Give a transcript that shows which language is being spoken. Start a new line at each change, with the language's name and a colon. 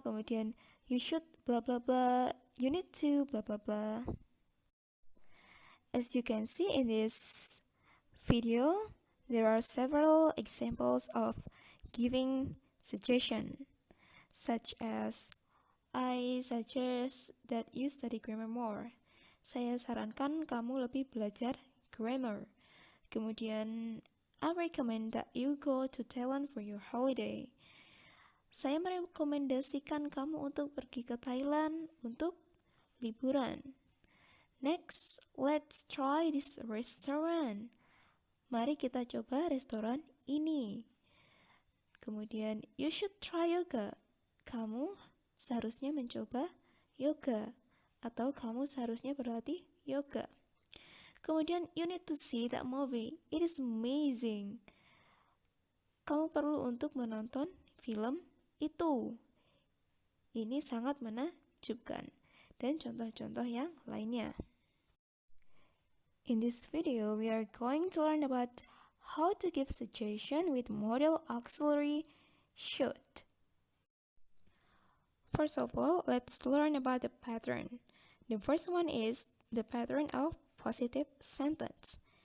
English: Kemudian you should blah blah blah, you need to blah blah blah. As you can see in this video, there are several examples of giving suggestion, such as I suggest that you study grammar more.
Indonesian: Saya sarankan kamu lebih belajar grammar.
English: Kemudian, I recommend that you go to Thailand for your holiday.
Indonesian: Saya merekomendasikan kamu untuk pergi ke Thailand untuk liburan.
English: Next, let's try this restaurant.
Indonesian: Mari kita coba restoran ini. Kemudian,
English: you should try yoga.
Indonesian: Kamu seharusnya mencoba yoga. Atau kamu seharusnya berlatih yoga.
English: Kemudian, you need to see that movie. It is amazing.
Indonesian: Kamu perlu untuk menonton film itu. Ini sangat menakjubkan. Dan contoh-contoh yang lainnya.
English: In this video, we are going to learn about how to give suggestion with modal auxiliary should. First of all, let's learn about the pattern. The first one is the pattern of positive sentence.